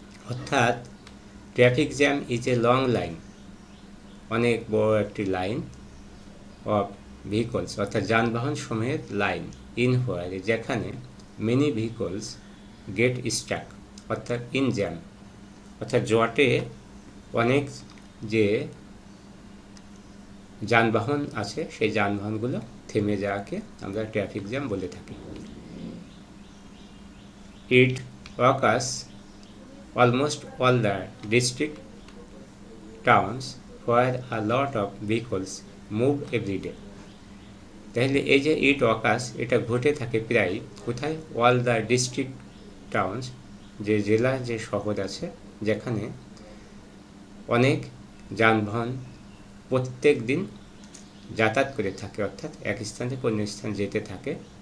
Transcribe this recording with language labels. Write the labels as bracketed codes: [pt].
[bn] অর্থাৎ [en] traffic jam is a long line, [bn] অনেক বড় একটি [en] line of vehicles [bn] অর্থাৎ যানবাহন সমূহের লাইন, [en] in where [bn] যেখানে [en] many vehicles get stuck [bn] অর্থাৎ [en] in jam [bn] অর্থাৎ জটে অনেক যে যানবাহন আছে সেই যানবাহনগুলো থেমে যাওয়াকে আমরা ট্রাফিক জ্যাম বলে থাকি। [en] It occurs almost all the district towns where a lot of vehicles move every day. [bn] তাহলে এই যে [en] it occurs, [bn] এটা ঘটে থাকে প্রায় কোথায়? [en] all the district towns, [bn] যে জেলা যে শহর আছে যেখানে অনেক যানবাহন প্রত্যেক দিন যাতায়াত করে থাকে, অর্থাৎ এক স্থান থেকে অন্য স্থান যেতে থাকে।